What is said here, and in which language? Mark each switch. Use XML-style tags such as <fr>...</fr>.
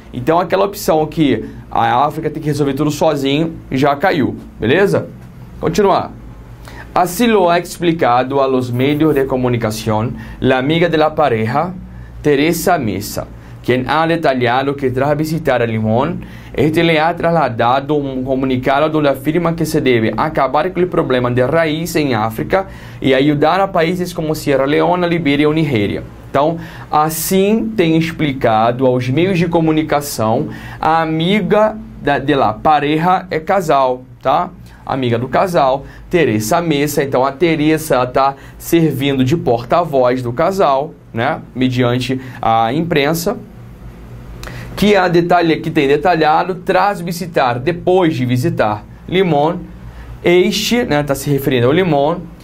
<pt>Então aquela opção que a África tem que resolver tudo sozinho já caiu, beleza? Continuar.</pt> <es>Así lo ha explicado a los medios de comunicación la amiga de la pareja, Teresa Mesa, quien ha detallado que tras visitar a Limón, este le ha trasladado un comunicado donde afirma que se debe acabar con el problema de raíz en África y ayudar a países como Sierra Leona,</es> <pt>Libéria ou Nigéria. Então, assim tem explicado aos meios de comunicação a amiga</pt> <es>de la pareja</es> <pt>é casal, tá? Amiga do casal, Teresa Mesa. Então a Teresa está servindo de porta-voz do casal, né, mediante a imprensa, que tem detalhado,</pt> <es>tras visitar,</es> <pt>depois de visitar Limón, este, né, está se referindo ao Limón,</pt>